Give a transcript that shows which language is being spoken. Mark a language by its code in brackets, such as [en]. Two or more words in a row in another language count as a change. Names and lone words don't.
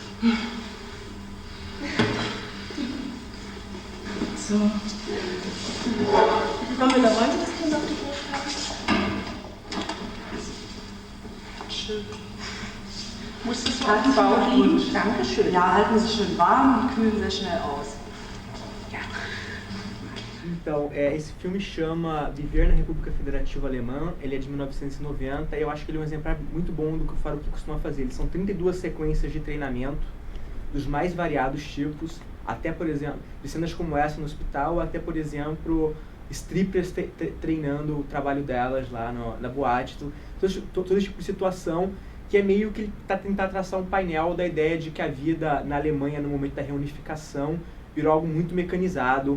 [de] So. Frau Müller, wollen Sie das Kind auf die Brust haben? Schön. Muss das auf dem Bauch liegen? Dankeschön. Ja, halten Sie schön warm und kühlen sehr schnell aus. [pt] Então, esse filme chama Viver na República Federativa Alemã, ele é de 1990 e eu acho que ele é um exemplar muito bom do que o Faruk costuma fazer. Eles são 32 sequências de treinamento dos mais variados tipos, até, por exemplo, de cenas como essa no hospital, até, por exemplo, strippers treinando o trabalho delas lá na boate, todo tipo de situação que é meio que ele está tentando traçar um painel da ideia de que a vida na Alemanha no momento da reunificação virou algo muito mecanizado.